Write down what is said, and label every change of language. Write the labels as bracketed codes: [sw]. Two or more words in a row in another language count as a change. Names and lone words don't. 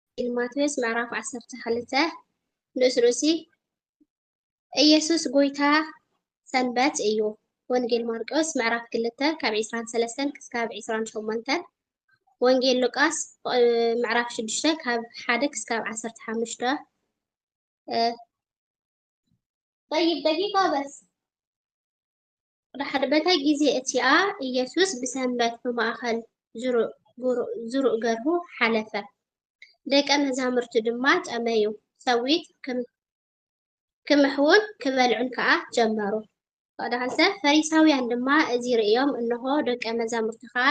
[ti] ማቴዎስ ምዕራፍ 12 ንእስ ርእሲ ኢየሱስ ጎይታ ሰንበት እዩ። ወንጌል ማርቆስ ምዕራፍ 2 ካብ 23 ክሳብ 28 ወንጌል ሉቃስ ምዕራፍ 6 ካብ 1 ክሳብ 15 [ar] طيب دقيقة بس [ti] ድሓደ በታ ጊዜ እቲኣ ኢየሱስ ብሰንበት ብማእኸል ዝሩእ ገርሁ ሓለፈ። ደቀ መዛሙርቱ ድማ ጠመዩ። ሰዊት ክምሕውን ክበልዑን ከዓ ጀመሩ። ወዳሃልተ ፈሪሳውያን ድማ እዚ ርእዮም እንሆ ደቀ መዛሙርቱ ከዓ